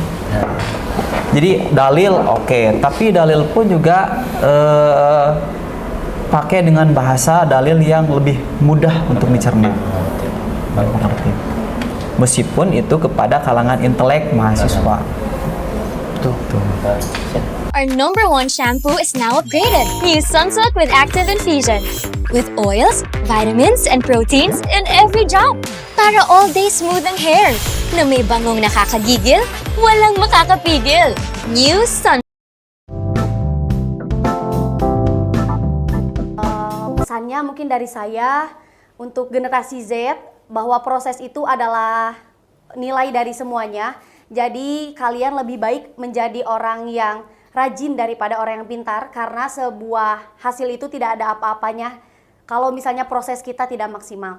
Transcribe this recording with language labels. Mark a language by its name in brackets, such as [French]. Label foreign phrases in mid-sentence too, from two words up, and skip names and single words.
[Indonesian] Jadi dalil oke, tapi dalil pun juga pakai dengan bahasa dalil yang lebih mudah untuk dicerna. Meskipun itu kepada kalangan intelek mahasiswa. Tuh. [English] Our number one shampoo is now upgraded. New Sunsilk with Active Infusion. With oils, vitamins, and proteins in every drop. Para all-day smoothing hair. [Filipino] Na may bangong nakakagigil, walang makakapigil. [English] New Sun. [Indonesian] Pesannya mungkin dari saya untuk generasi Z, bahwa proses itu adalah nilai dari semuanya. Jadi kalian lebih baik menjadi orang yang rajin daripada orang yang pintar, karena sebuah hasil itu tidak ada apa-apanya kalau misalnya proses kita tidak maksimal.